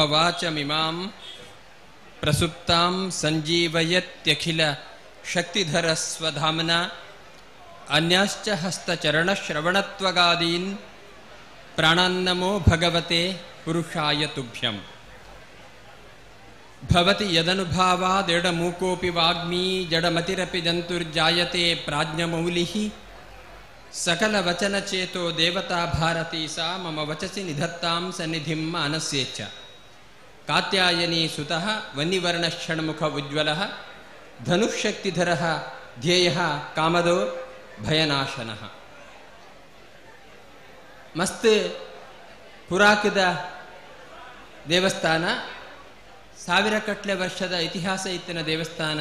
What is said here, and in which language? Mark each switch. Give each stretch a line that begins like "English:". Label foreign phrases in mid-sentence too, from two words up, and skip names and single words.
Sanskrit: ವಾಚಮಿಮಾಂ ಪ್ರಸುಪ್ತಾಂ ಸಂಜೀವಯತ್ಯಖಿಲ ಶಕ್ತಿಧರ ಸ್ವಧಾಮ್ನ ಅನ್ಯಾಶ್ಚ ಹಸ್ತಚರಣಶ್ರವಣತ್ವಗಾದೀನ್ ಪ್ರಾಣಾನ್ನಮೋ ಭಗವತೆ ಪುರುಷಾಯ ತುಭ್ಯಂ. ಭವತಿ ಯದನುಭಾವಾದೇಡಮೂಕೋಪಿ ವಾಗ್ಮೀ ಜಡಮತಿರಪಿ ಜಂತುರ್ಜಾಯತೆ ಪ್ರಾಜ್ಞಮೌಲಿಃ ಸಕಲ ವಚನ ಚೇತೋ ದೇವತಾ ಭಾರತೀ ಸಾ ಮಮ ವಚಸಿ ನಿಧತ್ತಾಂ ಸನ್ನಿಧಿಂ ಮಾನಸ್ಯೇಚ್ಛ. ಕಾತ್ಯಾಯನಿ ಸುತಃ ವನ್ನಿವರ್ಣ ಷಣ್ಮುಖ ಉಜ್ವಲಃ ಧನುಃಶಕ್ತಿಧರಃ ಧ್ಯೇಯಃ ಕಾಮದೋ ಭಯನಾಶನಃ.
Tulu: ಮಸ್ತ್ ಪುರಾಕದ ದೇವಸ್ಥಾನ, ಸಾವಿರ ಕಟ್ಲೆ ವರ್ಷದ ಇತಿಹಾಸ ಇತ್ತಿನ ದೇವಸ್ಥಾನ.